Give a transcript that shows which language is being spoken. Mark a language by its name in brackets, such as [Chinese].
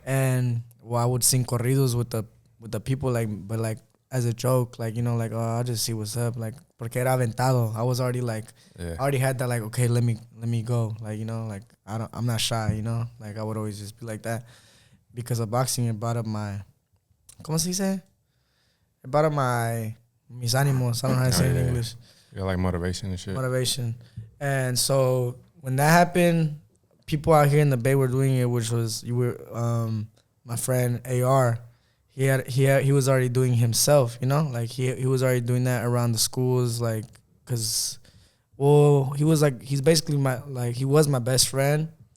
[English] And well, I would sing corridos with the people, like, but like as a joke, like, you know, like, oh, I'll just see what's up, like, [Spanish] porque era aventado. [English] I was already like, I already had that, like, okay, let me go, like, you know, like I'm not shy, you know, like I would always just be like that because of boxing. It brought up my, [Spanish] ¿cómo se dice? [English] It brought up [Spanish] mis ánimos. [English] I don't know how to say it in English. Yeah, like motivation and shit. Motivation. And so when that happened, people out here in the Bay were doing it, which was my friend AR. He was already doing himself, you know, like he was already doing that around the schools, like, cause, well, he's basically he was my best friend.